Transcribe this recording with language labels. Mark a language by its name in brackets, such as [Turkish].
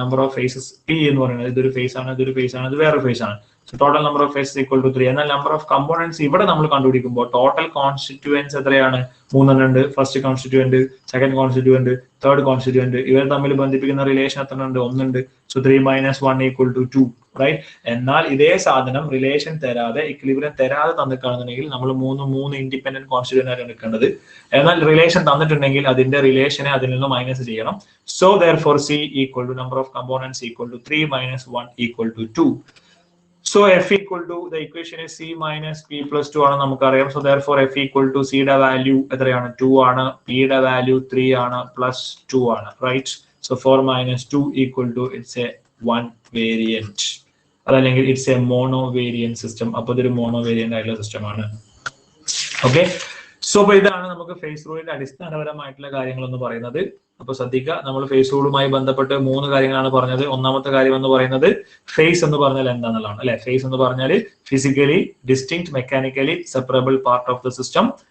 [Malayalam] Number of faces P എന്ന് പറയുന്നത് ഇതൊരു ഫേസ് ആണ്, ഇതൊരു ഫേസ് ആണ്, ഇത് വേറെ ഫേസ് ആണ്. [English] So total number of phases equal to 3. [Malayalam] എന്നാൽ നമ്പർ ഓഫ് കമ്പോണൻസ് ഇവിടെ നമ്മൾ കണ്ടുപിടിക്കുമ്പോൾ ടോട്ടൽ കോൺസ്റ്റിറ്റ്യൂവൻസ് എത്രയാണ്? 3 ഉണ്ട്. First constituent, second constituent, third constituent, ഇവർ തമ്മിൽ ബന്ധിപ്പിക്കുന്ന റിലേഷൻ എത്ര ഉണ്ട്? 1 ഉണ്ട്. [English] So 3 minus 1 equal to 2, right? [Malayalam] എന്നാൽ ഇതേ സാധനം റിലേഷൻ തരാതെ, ഇക്വിലിബ്രിയം തരാതെ തന്നിട്ടാണെന്നുണ്ടെങ്കിൽ നമ്മൾ 3 ഇൻഡിപെൻഡന്റ് കോൺസ്റ്റിറ്റ്യൂവന്റ് ആണ് എടുക്കേണ്ടത്. എന്നാൽ റിലേഷൻ തന്നിട്ടുണ്ടെങ്കിൽ അതിന്റെ റിലേഷനെ അതിൽ നിന്ന് മൈനസ് ചെയ്യണം. [English] So therefore c equal to number of components equal to 3 minus 1 equal to 2. So f equal to, the equation is c minus p plus 2 [Malayalam] ആണ് നമുക്കറിയാം. [English] So therefore f equal to [Malayalam] c യുടെ value എത്രയാണ്? 2 ആണ്, p യുടെ value 3 ആണ്, plus 2 ആണ്, right? [English] So 4 minus 2 equal to, it's a 1 variant, [Malayalam] അതല്ലെങ്കിൽ [English] It's a mono variant system. [Malayalam] അപ്പൊ ഇതൊരു മോണോ വേരിയന്റ് ആയിട്ടുള്ള സിസ്റ്റം ആണ്. ഓക്കെ, സോ അപ്പൊ ഇതാണ് നമുക്ക് ഫേസ് റൂളിന്റെ അടിസ്ഥാനപരമായിട്ടുള്ള കാര്യങ്ങൾ എന്ന് പറയുന്നത്. അപ്പൊ ശ്രദ്ധിക്കുക, നമ്മൾ ഫേസ് റൂളുമായി ബന്ധപ്പെട്ട് 3 കാര്യങ്ങളാണ് പറഞ്ഞത്. ഒന്നാമത്തെ കാര്യം എന്ന് പറയുന്നത് ഫേസ് എന്ന് പറഞ്ഞാൽ എന്താണെന്നുള്ളതാണ്, അല്ലെ? [English] phase [Malayalam] എന്ന് പറഞ്ഞാൽ [English] Physically distinct, mechanically separable part of the system.